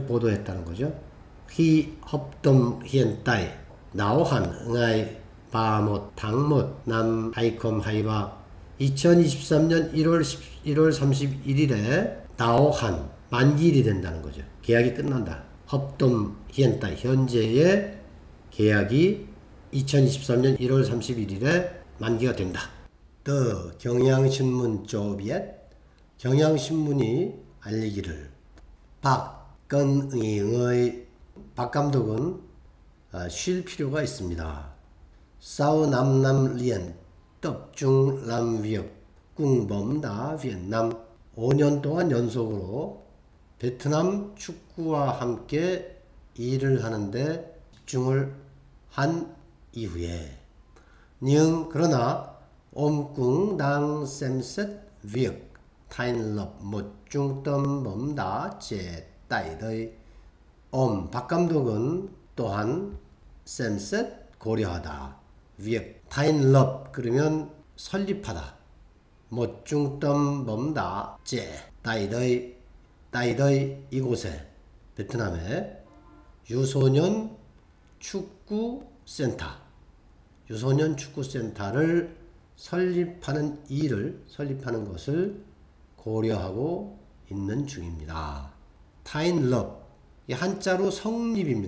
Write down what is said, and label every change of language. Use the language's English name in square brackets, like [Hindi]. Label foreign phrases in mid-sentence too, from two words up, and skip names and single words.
[Korean] 보도했다는 거죠. [Vietnamese] Khi hợp đồng hiện tại đáo hạn ngày 31 tháng 1 năm 2023, [Korean] 2023년 1월 31일에 [Vietnamese] đáo hạn, [Korean] 만기일이 된다는 거죠. 계약이 끝난다. [Vietnamese] hợp đồng hiện tại, [Korean] 현재의 계약이 2023년 1월 31일에 만기가 된다. 또 경향신문 조비엣, 경향신문이 알리기를 박건의의 박 감독은 쉴 필요가 있습니다. [Vietnamese] Sau 5 năm liền tập trung làm việc cùng bóng đá Việt Nam. [Korean] 5년 동안 연속으로 베트남 축구와 함께 일을 하는데 집중을 한 이후에 그러나 [Vietnamese] ông cũng đang xem xét việc thành lập một trung tâm bóng đá trẻ tại đây. [Korean] 박 감독은 또한 [Vietnamese] xem xét [Korean] 고려하다. [Vietnamese] việc thành lập [Korean] 그러면 설립하다. [Vietnamese] một trung tâm bóng đá trẻ tại đây [Korean] 이곳에 베트남에 유소년 축구센터를 설립하는 것을 고려하고 있는 중입니다. 타인럽, 이 한자로 성립입니다.